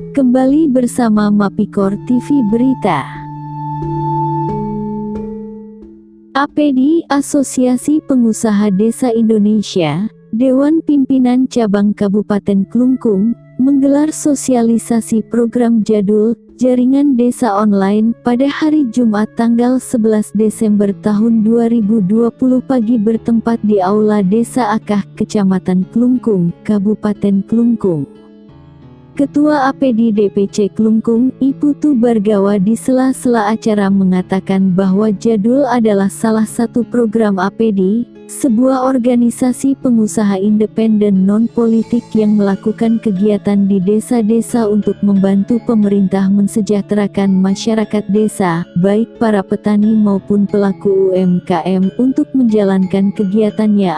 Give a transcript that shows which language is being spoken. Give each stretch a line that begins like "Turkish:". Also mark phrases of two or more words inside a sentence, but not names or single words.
Indonesian: Kembali bersama Mapikor TV Berita. APD Asosiasi Pengusaha Desa Indonesia, Dewan Pimpinan Cabang Kabupaten Klungkung, menggelar sosialisasi program jadul Jaringan Desa Online pada hari Jumat tanggal 11 Desember tahun 2020 pagi bertempat di Aula Desa Akah, Kecamatan Klungkung, Kabupaten Klungkung. Ketua APD DPC Klungkung, Iputu Bargawa di sela-sela acara mengatakan bahwa Jadul adalah salah satu program APD, sebuah organisasi pengusaha independen non-politik yang melakukan kegiatan di desa-desa untuk membantu pemerintah mensejahterakan masyarakat desa, baik para petani maupun pelaku UMKM untuk menjalankan kegiatannya.